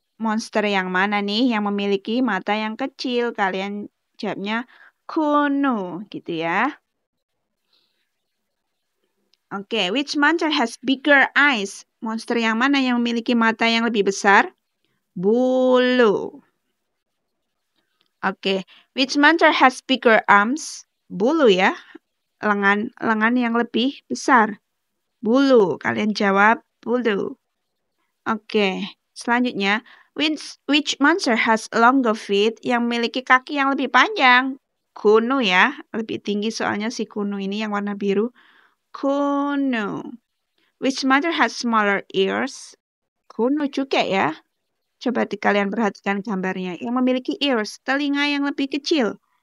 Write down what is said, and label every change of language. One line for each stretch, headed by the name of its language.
Indonesian: Monster yang mana nih yang memiliki mata yang kecil? Kalian jawabnya kunu, gitu ya.
English: Oke, which monster has bigger eyes?
Indonesian: Monster yang mana yang memiliki mata yang lebih besar? Bulu.
English: Oke, which monster has bigger arms?
Indonesian: Bulu ya. Lengan yang lebih besar. Bulu. Kalian jawab bulu. Oke, selanjutnya.
English: Which monster has longer feet?
Indonesian: Yang memiliki kaki yang lebih panjang? Kunu ya. Lebih tinggi soalnya si kunu ini yang warna biru. Kunu.
English: Which monster has smaller ears?
Indonesian: Kunu juga ya. Coba kalian perhatikan gambarnya. Yang memiliki ears, telinga yang lebih kecil.